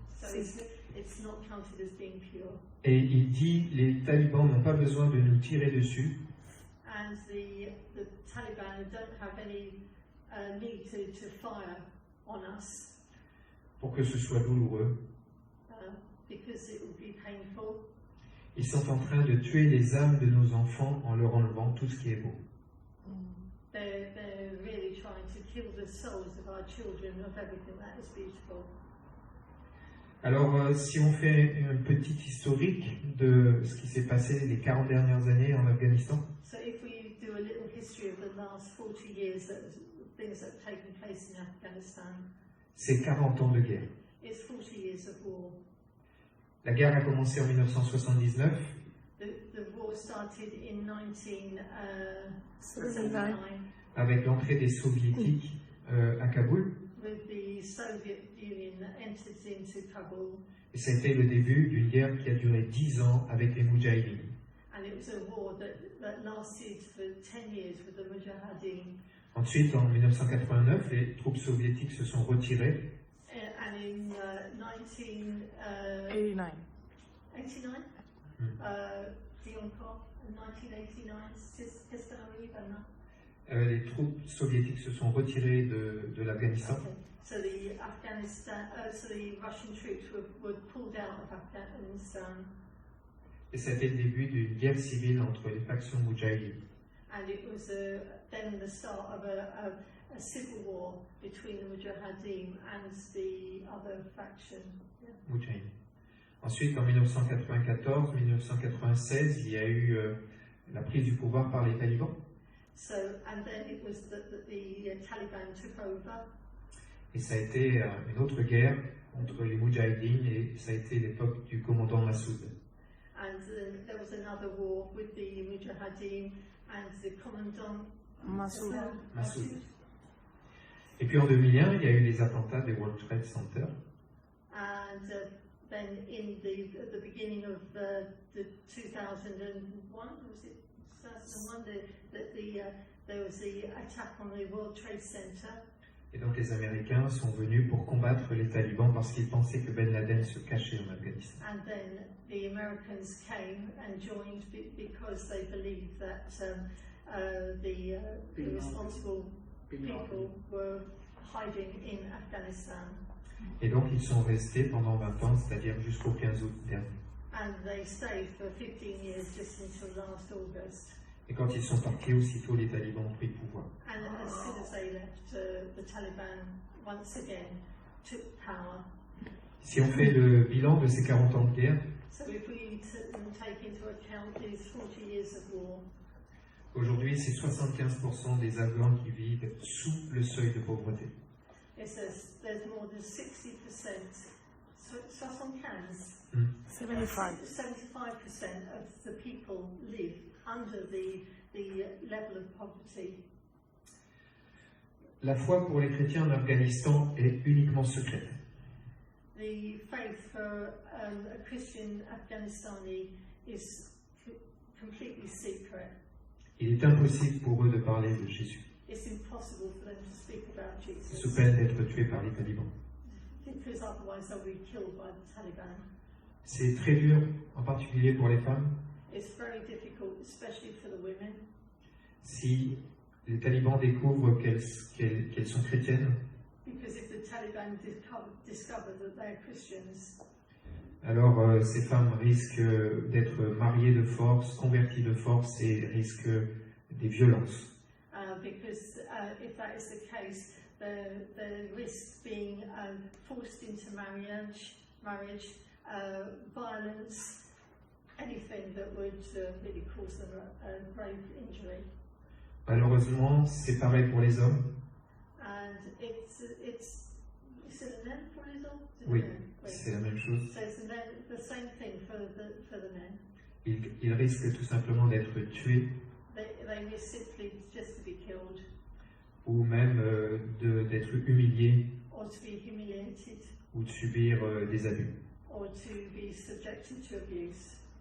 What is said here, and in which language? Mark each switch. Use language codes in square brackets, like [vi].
[en] So it's not counted as being pure. [fr] Et il dit, les talibans n'ont pas besoin de nous tirer dessus, [en] And the Taliban don't have any need to fire on us [fr] pour que ce soit douloureux. [en] because it would be painful. [fr] Ils sont en train de tuer les âmes de nos enfants en leur enlevant tout ce qui est beau. [en] They're really trying to kill the souls of our children, of everything that is beautiful. [fr] Alors, si on fait un petit historique de ce qui s'est passé les 40 dernières années en Afghanistan, [en] So if we do a little history of the last 40 years, things that have taken place in Afghanistan, [fr] c'est 40 ans de guerre. [en] it's 40 years of war. [fr] La guerre a commencé en 1979 [en] The war started in 1979 [fr] avec l'entrée des soviétiques à Kaboul, [en] with the Soviet Union entered into Kabul, [fr] et ça a été le début d'une guerre qui a duré 10 ans avec les Moudjahidines. [en] and it was a war that lasted for 10 years with the Mujahideen. [fr] Ensuite, en 1989, les troupes soviétiques se sont retirées [en] And in 89. [fr] 1989, dis encore, 1989, qu'est-ce qu'on arrive maintenant? les troupes soviétiques se sont retirées de l'Afghanistan. [en] Okay. So the Russian troops were pulled out of Afghanistan, [fr] Et ça a été le début d'une guerre civile entre les factions moudjahidines. [en] and it was then the start of a civil war between the Mujahideen and the other faction. Yeah. [fr] Moudjahidines. Ensuite, en 1994-1996, il y a eu la prise du pouvoir par les talibans. [en] So, and then it was that the Taliban took over. [fr] Et ça a été une autre guerre contre les Moudjahidines, et ça a été l'époque du commandant Massoud. [en] And there was another war with the Mujahideen and the commandant Massoud. Massoud. [fr] Et puis en 2001, il y a eu les attentats des World Trade Center. [en] And then in the beginning of the 2001, was it 2001? There was the attack on the World Trade Center. [fr] Et donc les Américains sont venus pour combattre les talibans parce qu'ils pensaient que Ben Laden se cachait en Afghanistan. [en] And then the Americans came and joined because they believed that the responsible people were hiding in Afghanistan. [fr] Et donc ils sont restés pendant 20 ans, c'est-à-dire jusqu'au 15 août dernier. [en] And they stayed for 15 years just until last August. [fr] Et quand ils sont partis, aussitôt les talibans ont pris le pouvoir. [en] And as soon as they left, the Taliban once again took power. [fr] Si on fait le bilan de ces 40 ans de guerre, [en] So if we take into account these 40 years of war, [fr] aujourd'hui c'est 75% des Afghans qui vivent sous le seuil de pauvreté. [en] it says there's more than 60%, 75. 75% of the people live under the level of poverty. [fr] La foi pour les chrétiens en Afghanistan est uniquement secrète. [en] The faith for a Christian Afghanistani is completely secret. [fr] Il est impossible pour eux de parler de Jésus, [en] It's impossible for them to speak about Jesus [fr] sous peine d'être tués par les talibans. [en] because otherwise they'll be killed by the Taliban. [fr] C'est très dur, en particulier pour les femmes. [en] It's very difficult, especially for the women. [fr] Si les talibans découvrent qu'elles sont chrétiennes, [en] because if the Taliban discover that they're Christians, [fr] alors ces femmes risquent d'être mariées de force, converties de force et risquent des violences. [en] because if that is the case, the risk being forced into marriage, violence, anything that would really cause them a grave injury. [fr] Malheureusement, c'est pareil pour les hommes. [en] And it's the men for [fr] les hommes? Oui, c'est la même chose. [en] So it's the same thing for the men. [fr] Ils risquent tout simplement d'être tués [en] They risk simply just to be killed [fr] ou même d'être humiliés [en] or to be humiliated [fr] ou de subir des abus. [en] or to be subjected to abuse.